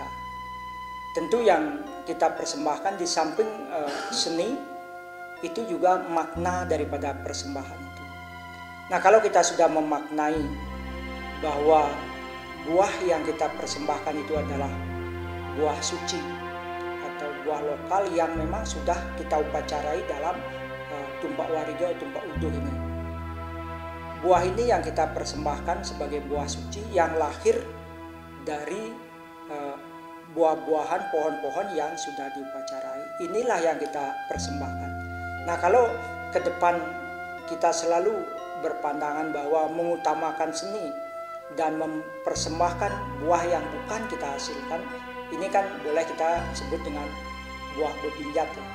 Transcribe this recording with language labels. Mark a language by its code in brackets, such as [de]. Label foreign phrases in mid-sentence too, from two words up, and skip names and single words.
[id] Tentu yang kita persembahkan di samping seni, itu juga makna daripada persembahan itu. Nah, kalau kita sudah memaknai bahwa buah yang kita persembahkan itu adalah buah suci atau buah lokal yang memang sudah kita upacarai dalam tumpak wariga, tumpak uduh ini. Buah ini yang kita persembahkan sebagai buah suci yang lahir dari buah-buahan, pohon-pohon yang sudah diupacarai. Inilah yang kita persembahkan. Nah, kalau ke depan kita selalu berpandangan bahwa mengutamakan seni dan mempersembahkan buah yang bukan kita hasilkan, ini kan boleh kita sebut dengan buah bebinjat ya.